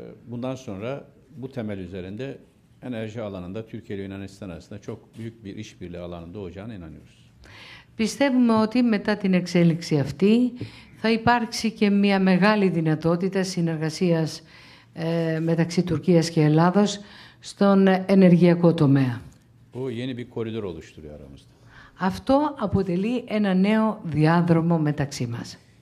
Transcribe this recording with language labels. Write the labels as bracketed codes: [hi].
[tr] Bundan sonra bu temel üzerinde enerji alanında Türkiye ile Yunanistan arasında çok büyük bir işbirliği alanı doğacağına inanıyoruz. [el] Πιστεύουμε ότι μετά την εξέλιξη αυτή θα υπάρξει και μια μεγάλη δυνατότητα συνεργασίας μεταξύ Τουρκίας και Ελλάδος στον ενεργειακό τομέα. [tr] Bu yeni bir koridor oluşturuyor aramızda. [el] Αυτό αποτελεί ένα νέο διάδρομο μεταξύ μας.